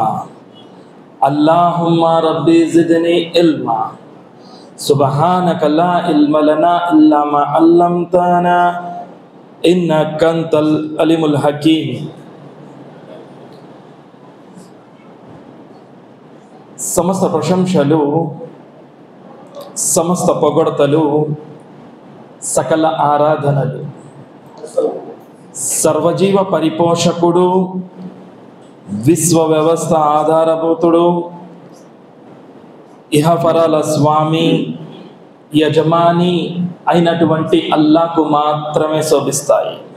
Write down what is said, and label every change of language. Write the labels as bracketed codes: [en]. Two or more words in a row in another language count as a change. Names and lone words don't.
[ar] اللهم ربي زدني علما. سبحانك لا علم لنا إلا ما علمتنا إنك أنت العليم الحكيم. [te] సమస్త ప్రశంసలు సమస్త పొగడ్తలు సకల ఆరాధనలు సర్వజీవ పరిపోషకుడు విశ్వ వ్యవస్థ ఆధారభూతుడు ఇహపరాల స్వామి యజమాని అయినటువంటి అల్లాహ్కు మాత్రమే శోభిస్తాయి।